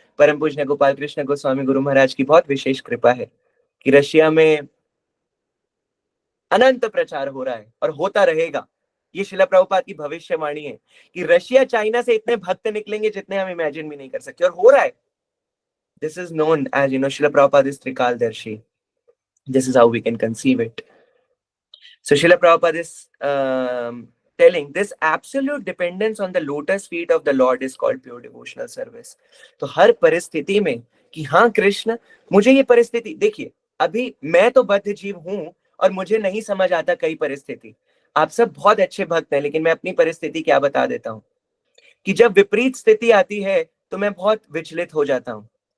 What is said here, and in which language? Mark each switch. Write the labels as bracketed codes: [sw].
[hi] परम पूज्य गोपाल कृष्ण गोस्वामी गुरु महाराज की बहुत विशेष कृपा है कि रशिया में अनंत प्रचार हो रहा है और होता रहेगा। ये शिला प्रभुपाद की भविष्यवाणी है कि रशिया चाइना से इतने भक्त निकलेंगे जितने हम इमेजिन भी नहीं कर सकते, और हो रहा है। [en] This is known as Srila Prabhupada is त्रिकालदर्शी। This is how we can conceive it. So Srila Prabhupada is telling this absolute dependence on the lotus feet of the Lord is called pure devotional service. [hi] तो हर परिस्थिति में कि हाँ कृष्ण, मुझे ये परिस्थिति देखिए, अभी मैं तो बद्ध जीव हूं और मुझे नहीं समझ आता कई परिस्थिति। आप सब बहुत अच्छे भक्त हैं, लेकिन मैं अपनी परिस्थिति क्या बता देता हूँ कि जब विपरीत स्थिति आती है तो मैं बहुत विचलित हो जाता हूँ।